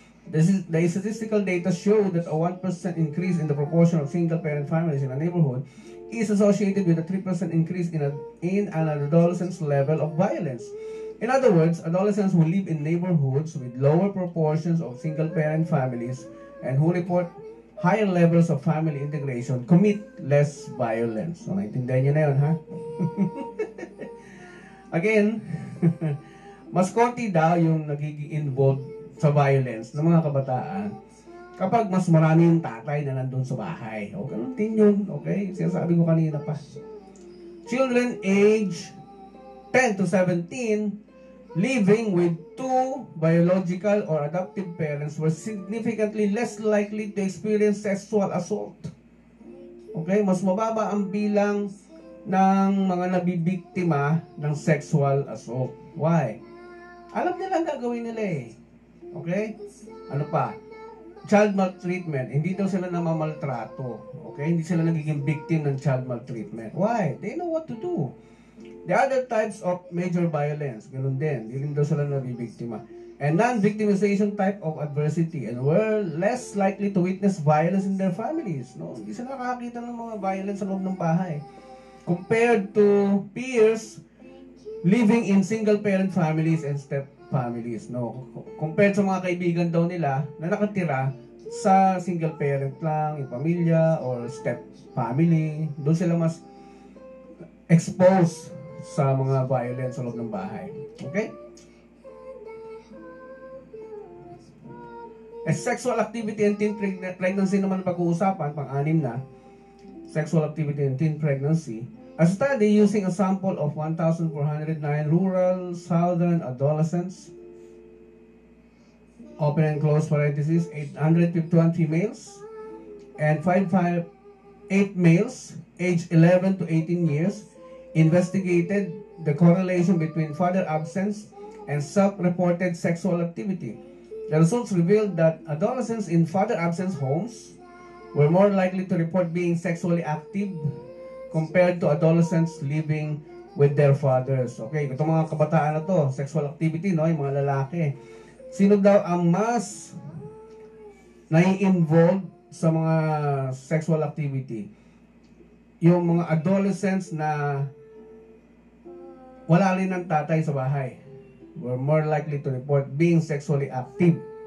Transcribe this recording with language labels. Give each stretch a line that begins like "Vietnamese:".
English: The statistical data show that a 1% increase in the proportion of single-parent families in a neighborhood is associated with a 3% increase in an adolescent's level of violence. In other words, adolescents who live in neighborhoods with lower proportions of single-parent families and who report higher levels of family integration commit less violence.
Filipino: So, naintindihan nyo na yun, ha? Again, mas konti daw yung nagiging involved sa violence ng mga kabataan kapag mas marami yung tatay na nandun sa bahay. O, ganun din yun. Okay? Sinasabi ko kanina pa.
English: Children age 10 to 17 living with two biological or adoptive parents were significantly less likely to experience sexual assault. Okay?
Filipino: Mas mababa ang bilang ng mga nabibiktima ng sexual assault. Why? Alam nila ang gagawin nila eh.
English: Okay?
Filipino: Ano pa?
English: Child maltreatment.
Filipino: Hindi daw sila namamaltrato. Okay? Hindi sila nagiging victim ng child maltreatment. Why?
English: They know what to do. The other types of major violence,
Filipino: ganun din. Hindi daw sila nabibiktima.
English: And non-victimization type of adversity and were less likely to witness violence in their families. No?
Filipino: Hindi sila nakakita ng mga violence sa loob ng bahay.
English: Compared to peers living in single-parent families and step families, no?
Filipino: Compared sa mga kaibigan daw nila na nakatira sa single parent lang, yung pamilya or step family, doon sila mas exposed sa mga violence sa loob ng bahay.
English: Okay? Sexual activity and teen pregnancy
Filipino: naman pag-uusapan, pang-6 na.
English: Sexual activity and teen pregnancy. A study using a sample of 1,409 rural southern adolescents, open and close parentheses, 851 females and 8 males aged 11 to 18 years, investigated the correlation between father absence and self-reported sexual activity. The results revealed that adolescents in father absence homes were more likely to report being sexually active compared to adolescents living with their fathers.
Filipino: Okay, itong mga kabataan na to, sexual activity, no, yung mga lalaki. Sino daw ang mas nai-involve sa mga sexual activity? Yung mga adolescents na wala rin ng tatay sa bahay
English: were more likely to report being sexually active.